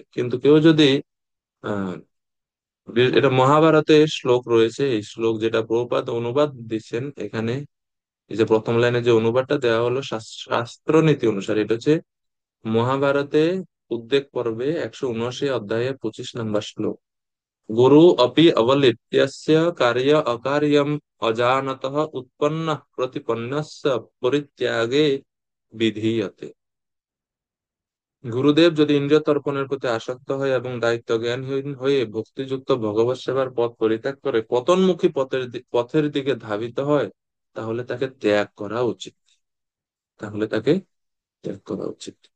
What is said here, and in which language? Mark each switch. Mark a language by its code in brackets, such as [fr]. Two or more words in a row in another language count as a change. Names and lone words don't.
[bn] কিন্তু কেউ যদি আহ এটা মহাভারতে শ্লোক রয়েছে, এই শ্লোক যেটা প্রভুপাদ অনুবাদ দিচ্ছেন এখানে, এই যে প্রথম লাইনে যে অনুবাদটা দেওয়া হলো শাস্ত্র নীতি অনুসারে, এটা হচ্ছে মহাভারতে উদ্বেগ পর্বে 179 অধ্যায়ে 25 নম্বর শ্লোক। [sa] গুরু অপি অবলিপ্यस्य कार्य अकार्यम् अजानतः उत्पन्न प्रतिपन्नस्य পরিত্যাগে বিধীয়তে। [bn] গুরুদেব যদি ইন্দ্রিয় তর্পণের প্রতি আসক্ত হয় এবং দায়িত্ব জ্ঞানহীন হয়ে ভক্তিযুক্ত ভগবত সেবার পথ পরিত্যাগ করে পতনমুখী পথের দিকে ধাবিত হয়, তাহলে তাকে ত্যাগ করা উচিত, তাহলে তাকে ত্যাগ করা উচিত।